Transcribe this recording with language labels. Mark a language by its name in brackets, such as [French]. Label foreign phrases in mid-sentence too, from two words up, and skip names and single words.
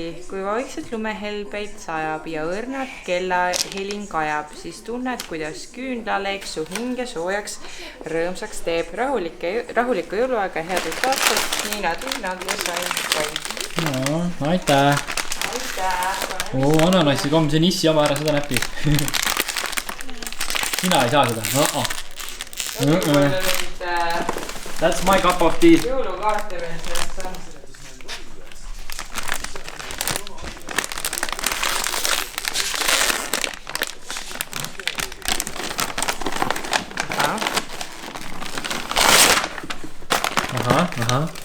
[Estonian] Kui vaikselt lumehelbeid sajab ja õrnad kella helin kajab, siis tunned, kuidas küünlaleeks su hinge soojaks rõõmsaks teeb. Rahulikku jõuluaega, headest aastat, Niina, Tiinad ja Sain. No, aitäh. Ananassi komm, see on issi oma, ära seda näpi. Mina ei saa seda. [English] That's my cup of tea. [Estonian] Jõulukaarte veel sellest on. Aha.